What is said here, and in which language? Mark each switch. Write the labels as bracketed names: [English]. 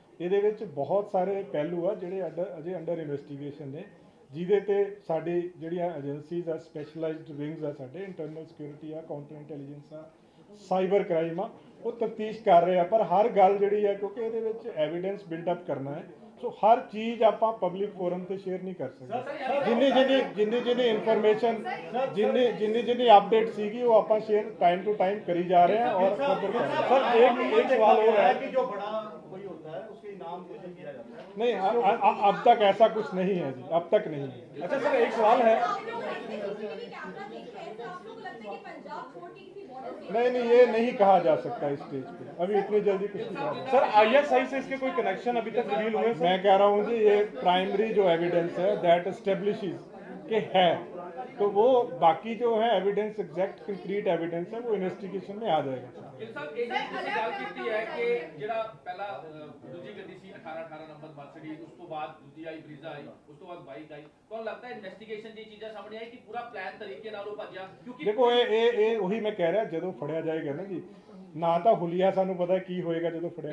[Punjabi] ਇਹਦੇ ਵਿੱਚ ਬਹੁਤ ਸਾਰੇ ਪਹਿਲੂ ਆ ਜਿਹੜੇ ਅਜੇ ਅੰਡਰ ਇਨਵੈਸਟੀਗੇਸ਼ਨ ਨੇ, ਜਿਹਦੇ ਤੇ ਸਾਡੀ ਜਿਹੜੀਆਂ ਏਜੰਸੀਜ਼ ਆ, ਸਪੈਸ਼ਲਾਈਜ਼ਡ ਵਿੰਗਸ ਆ, ਸਾਡੇ ਇੰਟਰਨਲ ਸਿਕਿਉਰਿਟੀ ਆ, ਕਾਊਂਟਰ ਇੰਟੈਲੀਜੈਂਸ ਆ, ਸਾਈਬਰ ਕ੍ਰਾਈਮ ਆ, ਉਹ ਤਫਤੀਸ਼ ਕਰ ਰਹੇ ਆ। ਪਰ ਹਰ ਗੱਲ ਜਿਹੜੀ ਹੈ ਕਿਉਂਕਿ ਇਹਦੇ ਵਿੱਚ ਐਵੀਡੈਂਸ ਬਿਲਡ ਅਪ ਕਰਨਾ ਹੈ, ਸੋ ਹਰ ਚੀਜ਼ ਆਪਾਂ ਪਬਲਿਕ ਫੋਰਮ ਤੇ ਸ਼ੇਅਰ ਨਹੀਂ ਕਰ ਸਕਦੇ। ਜਿੰਨੀ ਇਨਫੋਰਮੇਸ਼ਨ ਜਿੰਨੀ ਅਪਡੇਟ ਸੀਗੀ ਉਹ ਆਪਾਂ ਸ਼ੇਅਰ [Hindi] टाइम टू टाइम करी जा रहे हैं और फर्दर कर रहे हैं। सर एक सवाल और है कि जो बड़ा कोई होता है उसके इनाम घोषित किया जाता है। नहीं, अब तक ऐसा कुछ नहीं है जी, अब तक नहीं है। अच्छा सर एक सवाल है, आप लोग ऐसे सीसीटीवी कैमरा देख रहे हैं तो आप लोग को लगता है कि पंजाब छोड़ के किसी बॉर्डर नहीं, ये नहीं कहा जा सकता इस स्टेज पे, अभी इतनी जल्दी कुछ नहीं कहा। सर ISI से इसके कोई कनेक्शन अभी तक रिवील हुए? मैं कह रहा हूँ जी ये प्राइमरी जो एविडेंस है दैट एस्टेब्लिशेस कि है, तो वो बाकी जो है एविडेंस एग्जैक्ट कंक्रीट एविडेंस है वो इन्वेस्टिगेशन में आ जाएगा। [Punjabi] ਗਿਲ ਸਾਹਿਬ ਇਹ ਜਿਹੜੀ ਤੁਸੀਂ ਗੱਲ ਕੀਤੀ ਹੈ ਕਿ ਜਿਹੜਾ ਪਹਿਲਾ ਦੂਜੀ ਗੱਡੀ ਸੀ 18 ਨੰਬਰ ਮਰਸੀਡੀਜ਼, ਉਸ ਤੋਂ ਬਾਅਦ ਦੂਜੀ ਆਈ ਬਰੀਜ਼ਾ ਆਈ, ਉਸ ਤੋਂ ਬਾਅਦ ਬਾਈਕ ਆਈ, ਤੁਹਾਨੂੰ ਲੱਗਦਾ ਹੈ ਇਨਵੈਸਟੀਗੇਸ਼ਨ ਦੀ ਚੀਜ਼ਾਂ ਸਾਹਮਣੇ ਆਈ ਕਿ ਪੂਰਾ ਪਲਾਨ ਤਰੀਕੇ ਨਾਲ ਉਹ ਭੱਜਿਆ? ਕਿਉਂਕਿ ਦੇਖੋ ਇਹ ਉਹੀ ਮੈਂ ਕਹਿ ਰਿਹਾ, ਜਦੋਂ ਫੜਿਆ ਜਾਏਗਾ ਨਾ ਜੀ, ਨਾ ਤਾਂ ਹੁਲੀਆ ਸਾਨੂੰ ਪਤਾ ਕੀ ਹੋਏਗਾ ਜਦੋਂ ਫੜਿਆ